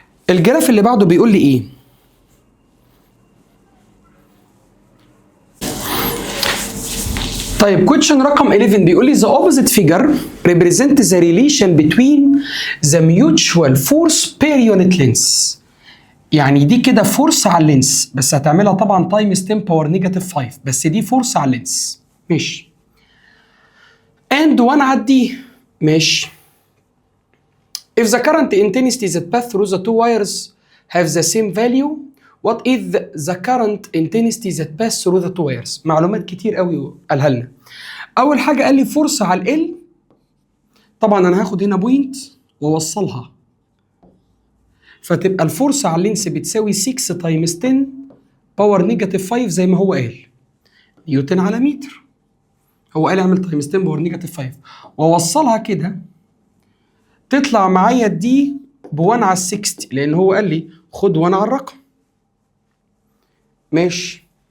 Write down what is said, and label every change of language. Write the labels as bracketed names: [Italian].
[Arabic] الجراف اللي بعده بيقول لي ايه؟ طيب [English] question [Arabic] رقم 11 بيقول لي [English] the opposite figure represent the relation between the mutual force per unit length. [Arabic] يعني دي كده فورس على اللينس، بس هتعملها طبعا تايمز 10 باور نيجاتيف 5، بس دي فورس على اللينس، ماشي. and 1 على دي، ماشي. [English] if the current intensity that pass through the two wires have the same value, what is the current intensity that pass through the two wires؟ [Arabic] معلومات كتير قوي قالها لنا. اول حاجه قال لي فورس على ال، طبعا انا هاخد هنا بوينت واوصلها، فتبقى الفورس على اللينس بتساوي 6 تايمز 10 باور نيجاتيف 5 زي ما هو قال، نيوتن على متر. هو قال اعمل تايمز 10 باور نيجاتيف 5 واوصلها كده، تطلع معايا دي ب 1 على 60 لان هو قال لي خد 1 على الرقم، ماشي.